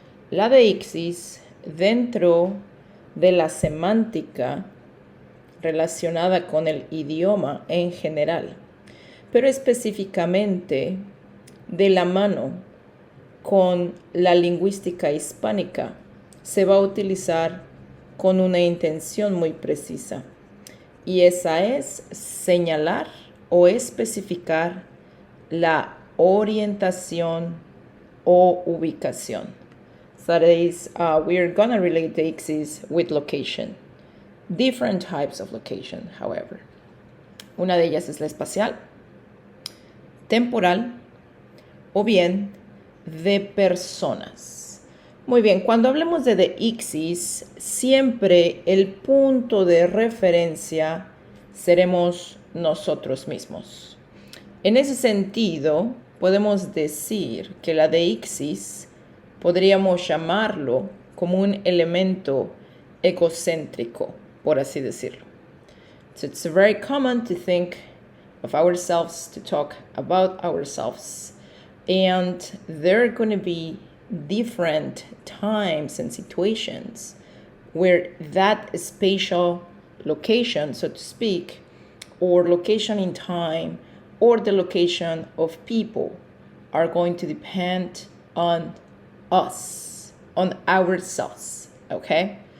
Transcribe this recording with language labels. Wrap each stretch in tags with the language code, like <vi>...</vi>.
<es>La deixis dentro de la semántica relacionada con el idioma en general, pero específicamente de la mano con la lingüística hispánica, se va a utilizar con una intención muy precisa, y esa es señalar o especificar la orientación o ubicación.</es> <en>So that is, we're gonna relate deixis with location. Different types of location, however.</en> <es>Una de ellas es la espacial, temporal o bien de personas. Muy bien, cuando hablemos de deixis, siempre el punto de referencia seremos nosotros mismos. En ese sentido, podemos decir que la deixis podríamos llamarlo como un elemento egocéntrico, por así decirlo.</es> <en>So it's very common to think of ourselves, to talk about ourselves. And there are going to be different times and situations where that spatial location, so to speak, or location in time, or the location of people are going to depend on us, on ourselves, okay?</en>